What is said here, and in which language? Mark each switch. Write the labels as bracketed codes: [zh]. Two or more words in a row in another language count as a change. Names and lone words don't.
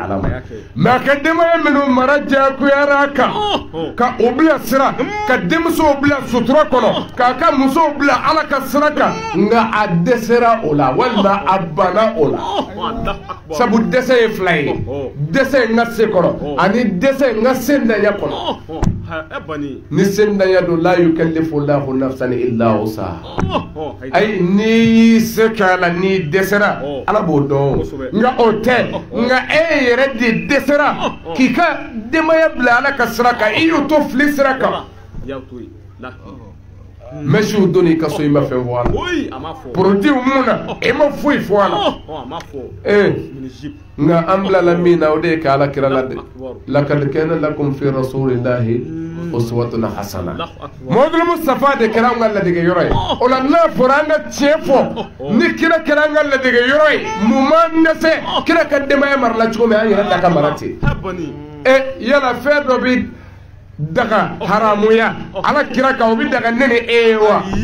[bm] ala ma mais a ka denbaya minnu mara jakuyara a kan ka o bila sira ka denmusow bila sutura kɔnɔ k'a ka musow bila ala ka sira kan nka a dɛsɛra o la walima a banna o la sabu dɛsɛ ye fila ye dɛsɛ ye n ka se kɔrɔ ani dɛsɛ ye n ka sendanya kɔnɔ ni sendanya don [ar] لا يكلف الله نفسا إلا وسعها [bm] ay ni se kala ni dɛsɛra ala b'o dɔn nka o tɛ nka e yɛrɛ de dɛsɛra k'i ka denbaya bila ala ka sira kan i y'o to fili sira kan mɛsiw donni ka so i ma fɛn fɔ a la produit mun na i ma foyi fɔ a la nka an bilala min na o de ye ka ala kira la dɛ [ar] لقد كان لكم في رسول الله أسوة حسنة [bm] Muhamadu Mustafa de kɛra an ka ladege yɔrɔ ye o la n'a fɔra an ka tiɲɛ fɔ ni kira kɛra an ka ladege yɔrɔ ye mun m'an dɛsɛ kira ka denbaya marala cogo min an yɛrɛ ta ka mara ten yala fɛn dɔ bɛ daga haramuya ala kira kan o bɛ daga ne ni e ye wa